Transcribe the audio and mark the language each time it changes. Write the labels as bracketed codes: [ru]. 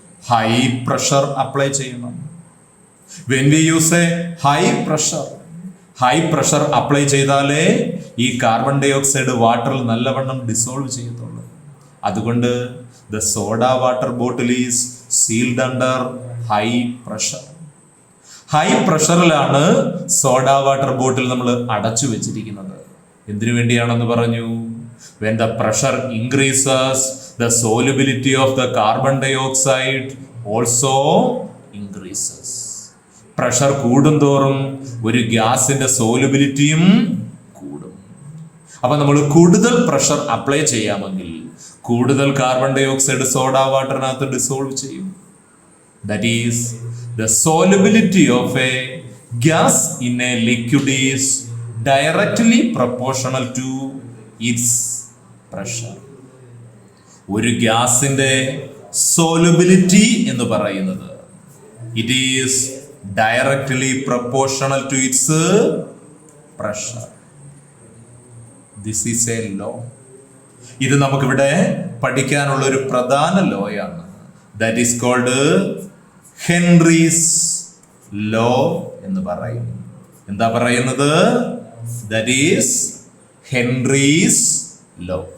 [ml] High pressure apply ചെയ്യണം. [en] when we use a [ml] high pressure apply ചെയ്താലേ ഈ carbon dye oxide വാട്ടറിൽ നല്ലവണ്ണം ഡിസോൾവ് ചെയ്യത്തുള്ളൂ. അതുകൊണ്ട് [en] The soda water bottle is sealed under high pressure. [ml] High പ്രഷറിലാണ് soda water bottle നമ്മൾ അടച്ചു വെച്ചിരിക്കുന്നത്. എന്തിനു വേണ്ടിയാണെന്ന് പറഞ്ഞു? [en] When the pressure increases, the solubility of the carbon dioxide also increases. [ml] Pressure കൂടുന്തോറും ഒരു ഗ്യാസിന്റെ സോലുബിലിറ്റിയും കൂടും. അപ്പൊ നമ്മൾ കൂടുതൽ പ്രഷർ അപ്ലൈ ചെയ്യാമെങ്കിൽ കൂടുതൽ carbon dye oxide soda വാട്ടറിനകത്ത് dissolve ചെയ്യും. [en] That is, the solubility of a gas in a liquid is directly proportional to its pressure. [ml] ഒരു ഗ്യാസിന്റെ [en] solubility [ml] എന്ന് പറയുന്നത് [en] it is directly proportional to its pressure. This is a law. [ml] ഇത് നമുക്കിവിടെ പഠിക്കാനുള്ള ഒരു പ്രധാന ലോയാണ്. [en] That is called Henry's law [ml] എന്ന് പറയും. എന്താ പറയുന്നത്? [en] That is Henry's law.